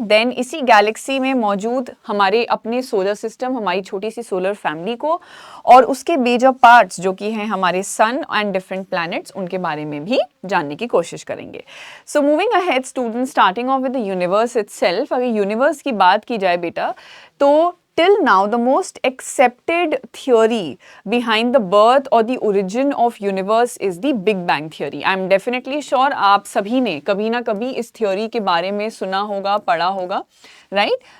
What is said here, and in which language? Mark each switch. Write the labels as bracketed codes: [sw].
[hi] Then इसी Galaxy में मौजूद हमारे अपने सोलर सिस्टम, हमारी छोटी सी सोलर फैमिली को और उसके मेजर पार्ट्स जो कि हैं हमारे सन एंड डिफरेंट प्लैनेट्स, उनके बारे में भी जानने की कोशिश करेंगे. [en] So moving ahead student, starting off with the universe itself. [hi] अगर यूनिवर्स की बात की जाए बेटा, तो [en] till now the most accepted theory behind the birth or the origin of universe is the Big Bang theory. I am definitely sure [hi] आप सभी ने कभी ना कभी इस theory के बारे में सुना होगा, पढ़ा होगा, right?